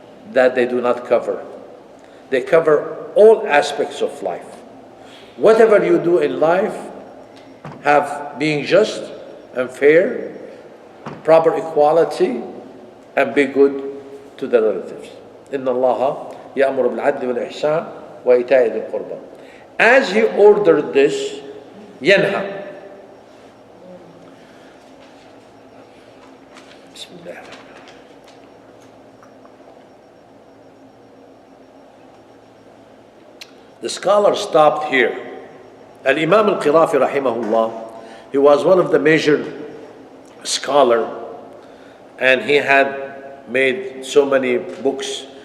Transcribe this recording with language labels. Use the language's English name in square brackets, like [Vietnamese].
[English] that they do not cover. They cover all aspects of life. Whatever you do in life, have being just and fair, proper equality, and be good to the relatives. [Arabic] إن الله يأمر بالعدل والإحسان وإيتاء ذي القربى. [English] As he ordered this, ينهى. [Arabic] بسم الله. [English] The scholar stopped here. Al-Imam al-Qirafi rahimahullah, he was one of the major scholar, and he had made so many books.